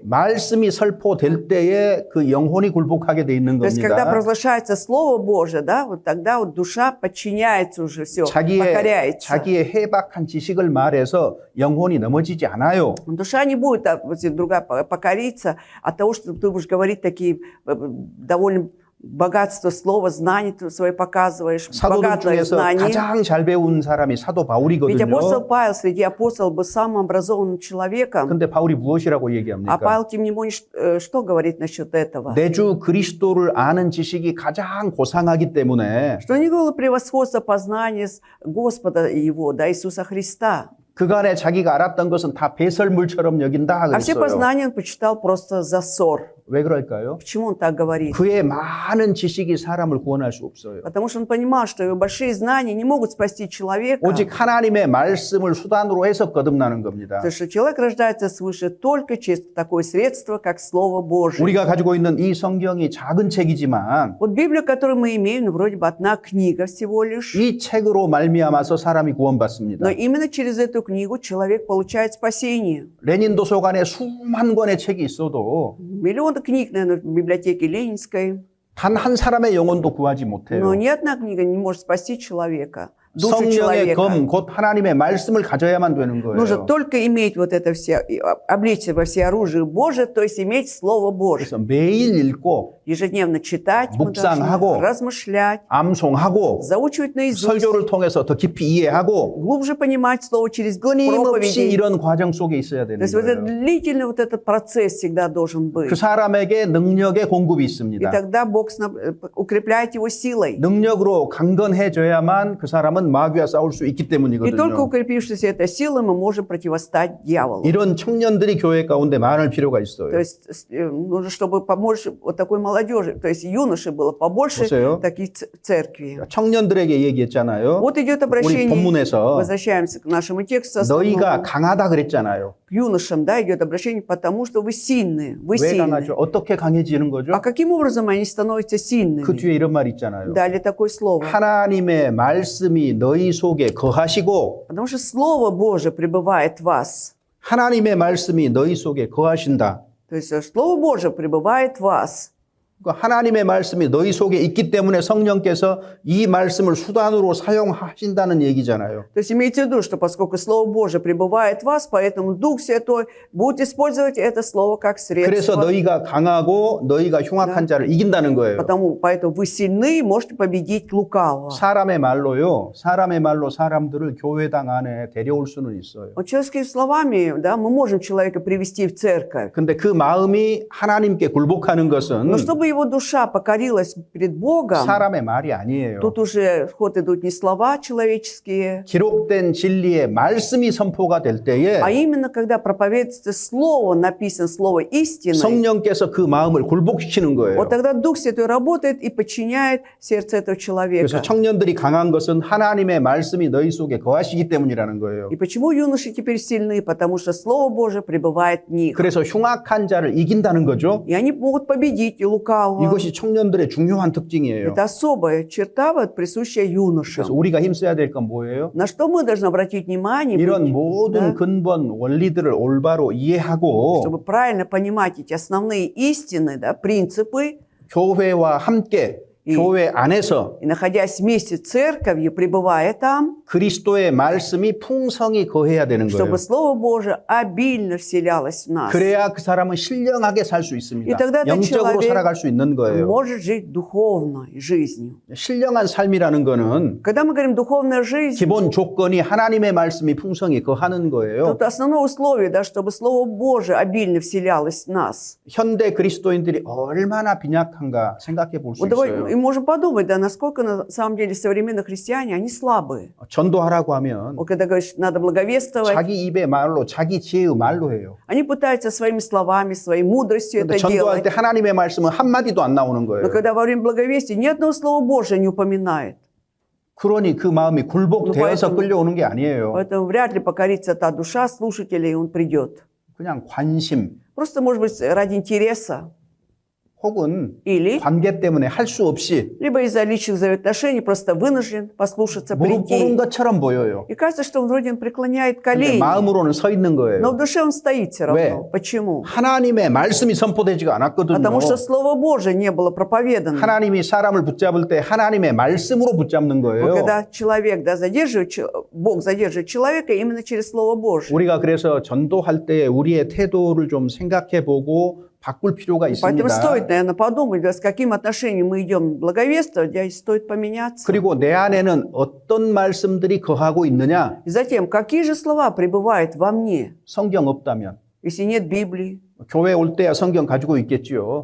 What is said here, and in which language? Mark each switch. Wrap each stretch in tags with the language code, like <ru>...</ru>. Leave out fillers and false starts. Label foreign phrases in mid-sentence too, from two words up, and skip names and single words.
<ko>말씀이 설포될 때에 그 영혼이 굴복하게 돼 있는</ko> <ru>То есть, когда</ru> <ko>겁니다.</ko> <ru>провозглашается Слово Божие, да, вот тогда вот душа подчиняется уже, все, покоряется.</ru> <ko>자기의 해박한 지식을 말해서 영혼이 넘어지지 않아요.</ko> <ru>Душа не будет, допустим, другая покориться от того, что ты будешь говорить такие довольно богатство слова, знаний ты свои показываешь,</ru> <ko>사도들</ko> <ru>богатое</ru> <ko>중에서</ko> <ru>знание.</ru> <ko>가장 잘 배운 사람이 사도</ko> <ru>Ведь</ru> <ko>바울이거든요.</ko> <ru>апостол Павел среди апостолов был самым образованным человеком.</ru> <ko>근데 바울이 무엇이라고</ko> <ru>А</ru> <ko>얘기합니까?</ko> <ru>Павел, тем не менее, что говорит насчет этого?</ru> <ko>내 주 그리스도를 아는 지식이 가장 고상하기 때문에</ko> <ru>Что не было превосходства познания Господа его, да, Иисуса Христа.</ru> <ko>그간에 자기가 알았던 것은 다 배설물처럼 여긴다</ko> <ru>А все</ru> <ko>그랬어요.</ko> <ru>познания он почитал просто за ссор.</ru> <ko>왜 그럴까요?</ko> <ru>Почему он так говорит?</ru> <ko>그의 많은 지식이 사람을 구원할 수 없어요.</ko> <ru>Потому что он понимал, что его большие знания не могут спасти человека.</ru> <ko>오직 하나님의 말씀을 수단으로 해서 거듭나는 겁니다.</ko> <ru>Потому что человек рождается свыше только через такое средство, как Слово Божие.</ru> <ko>우리가 가지고 있는 이 성경이 작은 책이지만</ko> <ru>Вот Библия, которую мы имеем, ну, вроде бы одна книга всего лишь.</ru> <ko>이 책으로 말미암아서 사람이 구원받습니다.</ko> <ru>Но именно через эту книгу человек получает спасение.</ru> <ko>레닌 도서관에 수만 권의 책이 있어도</ko> <ru>Миллионы книг, наверное, в библиотеке Ленинской.</ru> <ko>단 한 사람의 영혼도 구하지</ko> <ru>Но</ru> <ko>못해요.</ko> <ru>ни одна книга не может спасти человека, душу</ru> <ko>성령의</ko> <ru>человека.</ru> <ko>검, 곧 하나님의 말씀을 가져야만 되는</ko> <ru>Нужно</ru> <ko>거예요.</ko> <ru>только иметь вот это все, облечься во все оружие Божие, то есть иметь Слово Божие.</ru> <ko>그래서 매일 읽고</ko> <ru>Ежедневно читать, мы</ru> <ko>묵상하고,</ko> <ru>должны размышлять,</ru> <ko>암송하고</ko> <ru>заучивать наизусть,</ru> <ko>설교를 통해서 더 깊이 이해하고</ko> <ru>глубже понимать Слово через</ru> <ko>끊임없이</ko> <ru>проповеди.</ru> <ko>이런 과정 속에 있어야</ko> <ru>То</ru> <ko>되는</ko> <ru>есть вот этот</ru> <ko>거예요.</ko> <ru>длительный вот этот процесс всегда должен быть.</ru> <ko>그 사람에게 능력의 공급이</ko> <ru>И</ru> <ko>있습니다.</ko> <ru>тогда Бог укрепляет его силой.</ru> <ko>능력으로 강건해져야만 그 사람은 마귀와 싸울 수 있기</ko> <ru>И только</ru> <ko>때문이거든요.</ko> <ru>укрепившись этой силой, мы можем противостать дьяволу.</ru> <ko>이런 청년들이 교회 가운데 많을 필요가</ko> <ru>То</ru> <ko>있어요.</ko> <ru>есть нужно, чтобы побольше вот такой молодежи, то есть юношей было побольше</ru> <ko>보세요.</ko> <ru>таких церквей.</ru> <ko>청년들에게 얘기했잖아요.</ko> <ru>Вот идет</ru> <ko>우리</ko> <ru>обращение,</ru> <ko>본문에서</ko> <ru>возвращаемся к нашему тексту</ru> <ko>너희가</ko> <ru>основному.</ru> <ko>강하다 그랬잖아요.</ko> <ru>К юношам, да, идет обращение, потому что вы сильные, вы</ru> <ko>왜</ko> <ru>сильные.</ru> <ko>강하죠? 어떻게 강해지는 거죠?</ko> <ru>А каким образом они становятся</ru> <ko>그</ko> <ru>сильными?</ru> <ko>뒤에 이런 말 있잖아요.</ko> <ru>Дали такое слово.</ru> <ko>하나님의 말씀이 너희 속에 거하시고</ko> <ru>Потому что Слово Божие пребывает в вас.</ru> <ko>하나님의 말씀이 너희 속에 거하신다.</ko> <ru>То есть Слово Божие пребывает в вас.</ru> <ko>그러니까 하나님의 말씀이 너희 속에 있기 때문에 성령께서 이 말씀을 수단으로 사용하신다는 얘기잖아요.</ko> <ru>То есть имейте в виду, что поскольку Слово Божие пребывает в вас, поэтому Дух Святой будет использовать это Слово как</ru> <ko>그래서</ko> <ru>средство.</ru> <ko>너희가 강하고 너희가 흉악한 자를 이긴다는 거예요.</ko> <ru>Поэтому вы сильны и можете победить лукавого.</ru> <ko>사람의 말로 사람들을 교회당 안에 데려올 수는 있어요.</ko> <ru>Вот человеческими словами, да, мы можем человека привести в церковь.</ru> <ko>근데 그 마음이 하나님께 굴복하는 것은</ko> <ru>Но чтобы его душа покорилась перед Богом,</ru> <ko>사람의 말이 아니에요.</ko> <ru>тут уже в ход идут не слова человеческие,</ru> <ko>기록된 진리의 말씀이 선포가 될 때에</ko> <ru>а именно когда проповедуется слово, написано слово истины,</ru> <ko>성령께서 그 마음을 굴복시키는 거예요.</ko> <ru>вот тогда Дух Святой работает и подчиняет сердце этого</ru> <ko>그래서</ko> <ru>человека.</ru> <ko>청년들이 강한 것은 하나님의 말씀이 너희 속에 거하시기 때문이라는 거예요.</ko> <ru>И почему юноши теперь сильны? Потому что Слово Божие пребывает в них.</ru> <ko>그래서 흉악한 자를 이긴다는 거죠.</ko> <ru>И они могут победить и лукавого.</ru> <ko>이것이 청년들의 중요한 특징이에요.</ko> <ru>Это особая черта, вот, присущая юношам.</ru> <ko>그래서 우리가 힘써야 될 건 뭐예요?</ko> <ru>На что мы должны обратить внимание,</ru> <ko>이런 모든</ko> <ru>да,</ru> <ko>근본 원리들을 올바로 이해하고</ko> <ru>чтобы правильно понимать эти основные истины, да, принципы,</ru> <ko>교회와 함께 교회 안에서</ko> <ru>и находясь вместе с церковью, пребывая там,</ru> <ko>그리스도의 말씀이 풍성히 거해야 되는 거예요.</ko> <ru>чтобы Слово Божие обильно вселялось в нас.</ru> <ko>그래야 그 사람은 신령하게 살 수 있습니다.</ko> <ru>И тогда этот</ru> <ko>영적으로</ko> <ru>человек</ru> <ko>살아갈 수 있는 거예요.</ko> <ru>может жить духовной жизнью.</ru> <ko>신령한 삶이라는 거는</ko> <ru>Когда мы говорим духовная жизнь,</ru> <ko>기본 조건이 하나님의 말씀이 풍성히 거하는 거예요.</ko> <ru>тут основное условие, да, чтобы Слово Божие обильно вселялось в нас.</ru> <ko>현대 그리스도인들이 얼마나 빈약한가 생각해 볼 수</ko> <ru>Вот</ru> <ko>있어요.</ko> <ru>и можем подумать, да, насколько на самом деле современные христиане, они слабые.</ru> <ko>전도하라고 하면</ko> <ru>Вот когда говоришь, надо благовествовать,</ru> <ko>자기 입의 말로 자기 지혜의 말로 해요.</ko> <ru>они пытаются своими словами, своей мудростью</ru> <ko>근데</ko> <ru>это</ru> <ko>전도할</ko> <ru>делать.</ru> <ko>때 하나님의 말씀은 한마디도 안 나오는 거예요.</ko> <ru>Но когда во время благовестия ни одного слова Божия не упоминает.</ru> <ko>그러니 그 마음이 굴복되어서</ko> <ru>поэтому-</ru> <ko>끌려오는 게 아니에요.</ko> <ru>Поэтому вряд ли покорится та душа слушателя, и он придет.</ru> <ko>그냥 관심</ko> <ru>Просто, может быть, ради интереса.</ru> <ko>혹은</ko> <ru>Или,</ru> <ko>관계 때문에 할 수 없이</ko> <ru>либо из-за личных взаимоотношений просто вынужден послушаться,</ru> <ko>무릎 꿇은</ko> <ru>прийти.</ru> <ko>것처럼 보여요.</ko> <ru>И кажется, что он вроде преклоняет</ru> <ko>근데</ko> <ru>колени,</ru> <ko>마음으로는 서 있는</ko> <ru>но</ru> <ko>거예요.</ko> <ru>в душе он стоит все</ru> <ko>왜?</ko> <ru>равно. Почему?</ru> <ko>하나님의 말씀이 선포되지가 않았거든요.</ko> <ru>Потому что Слово Божие не было проповедано.</ru> <ko>하나님이 사람을 붙잡을 때 하나님의 말씀으로 붙잡는</ko> <ru>Вот</ru> <ko>거예요.</ko> <ru>когда человек, да, Бог задерживает человека именно через Слово Божие.</ru> <ko>우리가 그래서 전도할 때 우리의 태도를 좀 생각해 보고 바꿀 필요가</ko> <ru>Поэтому</ru> <ko>있습니다.</ko> <ru>стоит, наверное, подумать, да, с каким отношением мы идем благовествовать, да, и стоит поменяться.</ru> <ko>그리고 내 안에는 어떤 말씀들이 거하고 있느냐?</ko> <ru>И затем, какие же слова пребывают во мне?</ru> <ko>성경 없다면,</ko> <ru>Если нет Библии,</ru> <ko>교회 올 때야 성경 가지고 있겠지요.</ko>